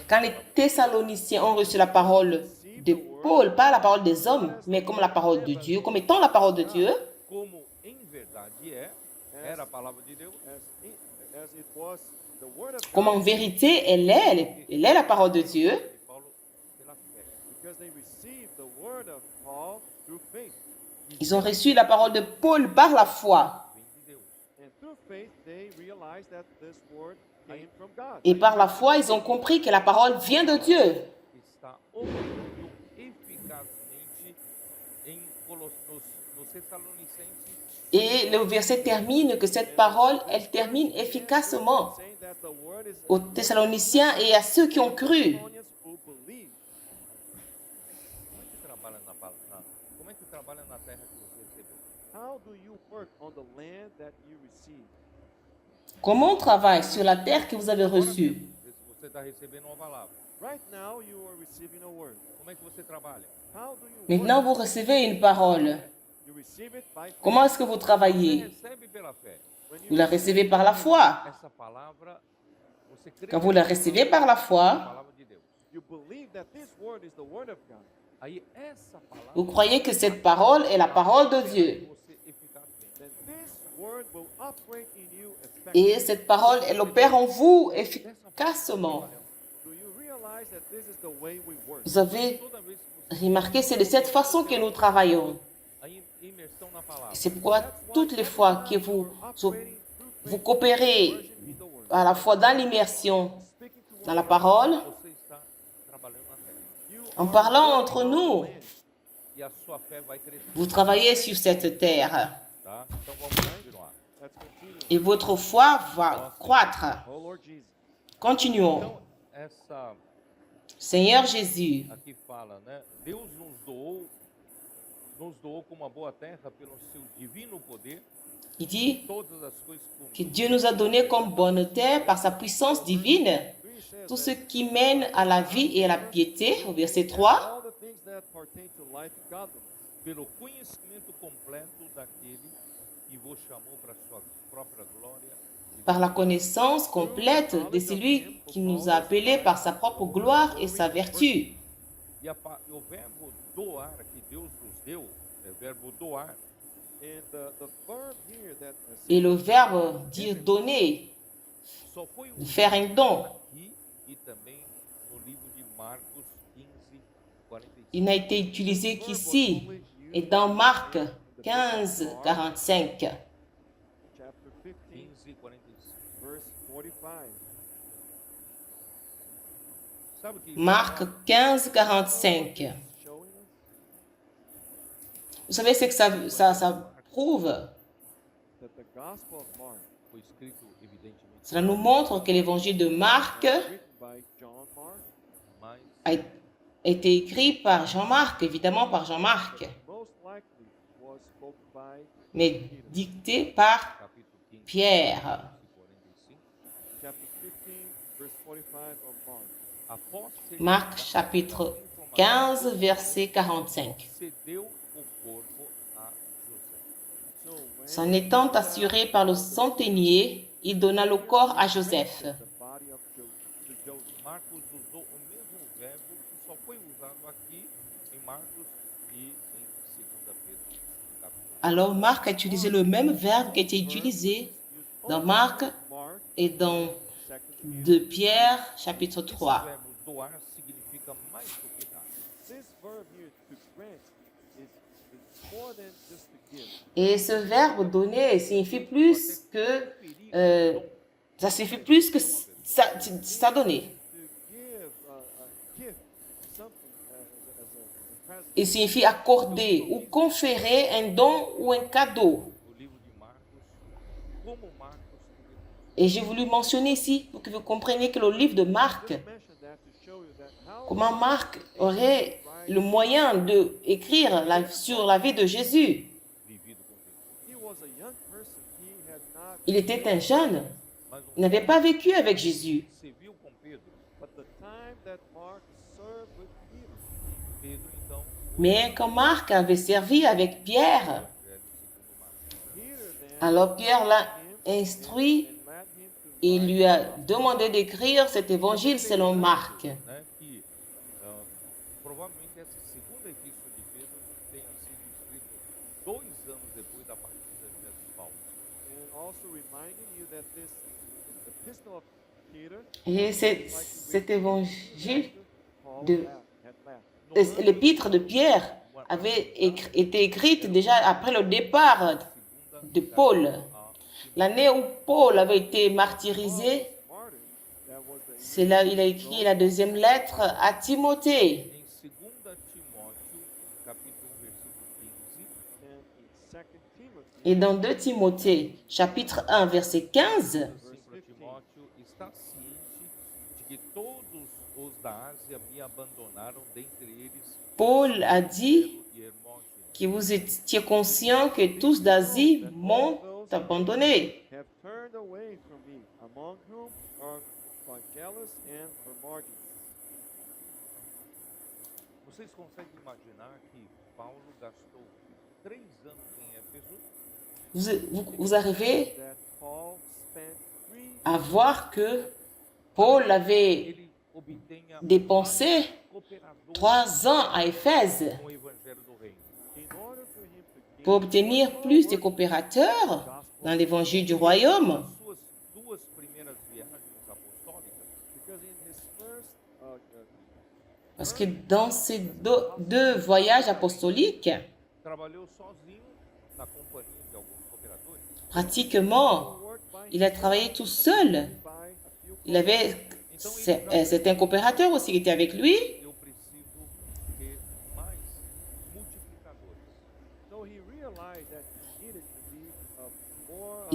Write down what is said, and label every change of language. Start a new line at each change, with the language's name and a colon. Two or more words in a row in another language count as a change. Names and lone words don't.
French: Quand les Thessaloniciens ont reçu la parole de Paul, pas la parole des hommes, mais comme la parole de Dieu, comme étant la parole de Dieu,
Portuguese: como em verdade era a palavra de Deus,
English: As it was the word of
French: comme en vérité elle est la parole de Dieu,
Portuguese: de Paulo pela fé.
English: because they received the word of Paul through faith.
French: ils ont reçu la parole de Paul par la foi.
Portuguese: Vem de Deus.
English: And through faith, they realized that this word came from God.
French: Et par la foi, ils ont compris que la parole vient de Dieu.
Portuguese: Está operando eficazmente em nos Tessalonicenses,
French: Et le verset termine que cette parole, elle termine efficacement
English: Saying that the word is
French: aux Thessaloniciens et à ceux qui ont cru.
English: Thessalonians who believe.
Portuguese: como é que trabalha na terra que você recebeu?
English: How do you work on the land that you receive?
French: Comment on travaille sur la terre que vous avez reçue?
Portuguese: Você está recebendo uma palavra.
English: Right now, you are receiving a word.
Portuguese: Como é que você trabalha?
English: How do you
French: Maintenant, vous recevez une parole.
English: You receive it by faith.
French: Comment est-ce que vous
Portuguese: Você
French: travaillez?
Portuguese: recebe pela fé.
English: When
French: Vous la recevez par la foi.
Portuguese: Essa palavra, você crê
French: Quand vous la recevez par la
Portuguese: na
French: foi,
Portuguese: palavra de Deus.
English: you believe that this word is the word of God,
Portuguese: Aí essa palavra
French: vous croyez que cette parole est la parole de Dieu.
Portuguese: você eficazmente.
English: then this word will operate in you
French: Et
English: effectively.
French: cette parole, elle opère en vous efficacement.
English: Do you realize that this is the way we work?
French: Vous avez
Portuguese: Toda vez que você
French: remarqué, c'est de cette façon que nous travaillons.
Portuguese: a imersão na palavra.
French: C'est pourquoi toutes les fois que vous
English: Operating through faith,
French: coopérez
English: in the word,
French: à la fois dans l'immersion,
English: speaking to
French: dans la parole,
Portuguese: Você está trabalhando na terra.
English: you
French: en parlant entre nous,
Portuguese: E a sua fé vai crescer,
French: vous travaillez sur cette terre.
Portuguese: tá? Então vamos continuar.
English: Let's continue.
French: Et votre foi va croître.
English: Oh Lord Jesus.
French: Continuons.
Portuguese: Então, essa
French: Seigneur Jésus,
Portuguese: aqui fala, né? Deus nos doou nos doou como uma boa terra pelo seu divino poder
French: Il dit
Portuguese: todas as coisas que como
French: Dieu nous a donné comme bonne terre par sa puissance divine
English: 3 says
French: tout
English: that
French: ce qui mène à la vie et à la piété, au verset 3,
English: all the things that pertain to life and godliness,
Portuguese: pelo conhecimento completo daquele que vos chamou para sua própria glória e
French: par la connaissance complète de celui qui nous a appelés par sa propre gloire et sa vertu.
Portuguese: E o verbo doar que Deus nos deu é verbo doar.
English: and the verb here that
French: Et le verbe dire donner,
Portuguese: Só foi
French: de faire un don,
Portuguese: aqui e também no livro de Marcos 15, 45.
French: il n'a été utilisé qu'ici et dans Marc 15, 45.
English: chapter 15, 15, 45. verse 45.
Portuguese: Sabe o que
French: Marc 15, 45.
English: Showing us
French: Vous savez ce que ça prouve?
English: that the Gospel of Mark,
Portuguese: foi escrito, evidentemente,
French: Cela nous montre que l'évangile de Marc
English: written by John Mark,
Portuguese: mas
French: a été écrit par Jean-Marc, évidemment par Jean-Marc,
English: most likely was spoken by
French: mais dicté par
Portuguese: capítulo 15,
French: Pierre. 45.
English: chapter 15, verse 45 of Mark.
Portuguese: Após ser
French: Marc chapitre 15, verset 45.
Portuguese: cedeu o corpo a José.
English: So when
French: S'en étant assuré par le centenier, il donna le corps à Joseph.
English: the body of Joseph,
Portuguese: Marcos usou o mesmo verbo que só foi usado aqui em Marcos e em 2 Pedro, capítulo.
French: Alors Marc a utilisé le même verbe qui a été utilisé dans Marc
English: Mark,
French: et dans 2 2 Pierre chapitre
Portuguese: Esse 3. verbo doar significa mais do que dar.
English: this verb here to grant is more than just to give.
French: Et ce verbe donner signifie plus que ça signifie plus que ça donner.
English: To give a gift, something as a present.
French: Il signifie accorder ou conférer un don ou un cadeau.
Portuguese: O livro de Marcos, como Marcos
French: Et j'ai voulu mentionner ici pour que vous compreniez que le livre de Marc,
English: Just mention that to show you that how
French: comment Marc aurait le moyen d'écrire sur la vie de Jésus.
Portuguese: vivido com Jesus.
English: he was a young person, he had not,
French: Il était un jeune,
Portuguese: Mas
French: il n'avait pas vécu avec Jésus.
Portuguese: serviu com Pedro.
English: but the time that Mark served with Peter,
Portuguese: Pedro, então,
French: Mais quand Marc avait servi avec Pierre,
Portuguese: Evangelho segundo Marcos.
English: Peter then
French: alors Pierre l'a instruit
English: and led him to
French: et lui a demandé d'écrire cet évangile selon Marc.
Portuguese: Né, que provavelmente essa segunda epístola de Pedro tenha sido escrita 2 anos depois da partida de Paulo.
English: and also reminding you that this epistle of Peter,
French: Et cet évangile,
English: Paul de- had left.
French: l'épître de Pierre avait été écrite déjà après le départ de Paul. L'année où Paul avait été martyrisé, Martyr,
English: that was the
French: c'est là il a écrit la deuxième lettre à Timothée.
Portuguese: Em 2 Timóteo, capítulo 1, versículo 15,
English: and in 2 Timothy,
French: Et dans 2 Timothée, chapitre 1, verset 15,
Portuguese: assim para Timóteo, está ciente de que todos os da Ásia me abandonaram, dentre eles
French: Paul a dit
Portuguese: Pedro e Hermógenes.
French: que vous étiez conscients que tous d'Asie m'ont abandonné.
English: have turned away from me, among whom are Phygelus and Hermogenes.
Portuguese: Vocês conseguem imaginar que Paulo gastou 3 anos em Éfeso
French: Vous arrivez
English: That Paul spent 3
French: à voir que Paul avait
Portuguese: ele obtenha
French: dépensé
Portuguese: cooperadores
French: 3 ans à Éphèse
Portuguese: com o evangelho do reino.
English: in order for him to gain
French: pour obtenir plus de coopérateurs dans l'évangile du royaume.
Portuguese: Suas 2 primeiras viagens apostólicas,
English: because in his first
French: Parce que dans ces deux voyages apostoliques,
Portuguese: trabalhou sozinho na companhia de alguns cooperadores.
French: pratiquement,
English: worked by
French: il a travaillé tout seul.
English: by a few
French: Il avait c'était un coopérateur aussi qui était avec lui.
Portuguese: Eu preciso ter mais multiplicadores.
English: so he realized that he needed to be more